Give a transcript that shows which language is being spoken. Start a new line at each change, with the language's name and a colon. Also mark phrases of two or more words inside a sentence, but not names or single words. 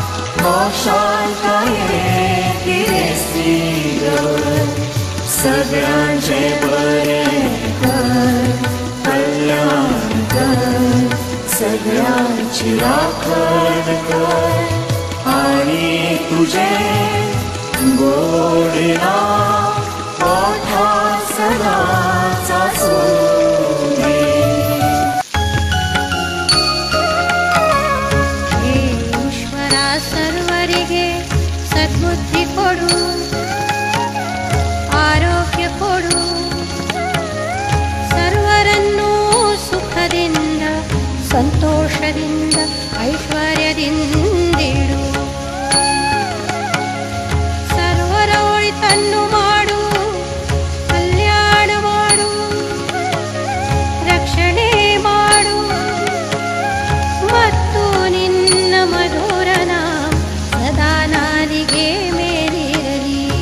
Konkani: खुशालकायेत किरेस्ती दवर, सगळ्यांचे बरे कर, कल्याण कर, सगळ्यांची राखण कर, आणि तुझे गोड नाम ओठार सदाच आसूं दे.
Kannada: ಹೇ ಈಶ್ವರಾ ಸರ್ವರಿಗೆ ಸದ್ಬುದ್ಧಿ ಕೊಡು, ಆರೋಗ್ಯ ಕೊಡು, सर्वरನ್ನೂ ಸುಖದಿಂದ ಸಂತೋಷದಿಂದ ಐಶ್ವರ್ಯದಿಂದಿಡು, ಸರ್ವರ ಒಳಿತನ್ನು ಮಾಡು, ಕಲ್ಯಾಣ ಮಾಡು, ರಕ್ಷಣೆ ಮಾಡು, ಮತ್ತು ನಿನ್ನ ಮಧುರ ನಾಮ ಸದಾ ನಾಲಿಗೆ ಮೇಲಿರಲಿ.